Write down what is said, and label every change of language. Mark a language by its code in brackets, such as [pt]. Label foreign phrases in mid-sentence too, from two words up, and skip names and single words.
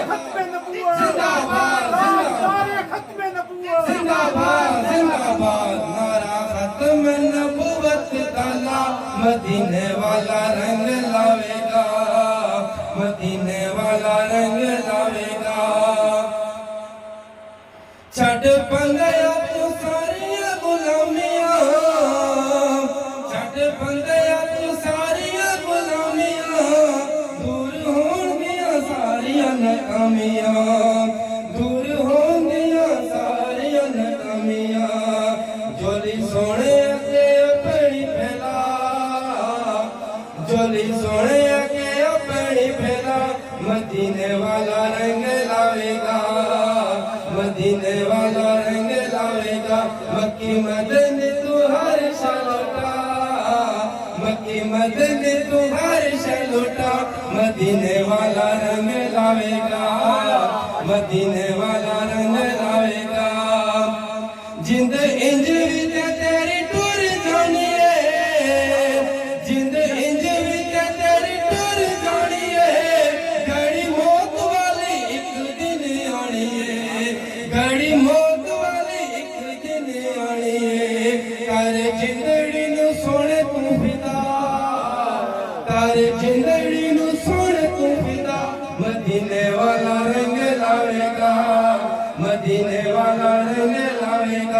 [ur] ختم نبوت زندہ باد، تاجدار ختم نبوت زندہ باد، زندہ باد۔ [pa] نعرہ ختم نبوت ڈالا، مدینے والا رنگ لاوے گا، مدینے والا رنگ لاوے گا۔ چھڈ بندیا تو ساریاں غلامیاں، چھڈ بندیا تو ساریاں غلامیاں، دور ہون گیاں ساریاں ناکامیاں، دور ہون گیاں ساریاں ناکامیاں۔ جولی سونے اگے اپنی پھیلا، جولی سونے اگے اپنی پھیلا، مدینے والا رنگ لاوے گا، مدینے والا رنگ لاوے گا۔ مکی مدنی تو ہر شے لوٹا، مکی مدنی تو ہر شے لوٹا، مدینے والا رنگ لاوے گا، مدینے والا رنگ لاوے گا۔ جند انج وچ تیری ٹر جانی ہے، جند انج وچ تیری ٹر جانی ہے، گھڑی موت والی ایک دن آنی ہے، گھڑی موت والی ایک دن آنی ہے۔ کر جندڑی نو سونے تو فدا، کر جندڑی نو سونے تو فدا، مدینے والا رنگ لاوے گا، مدینے والا رنگ لاوے گا۔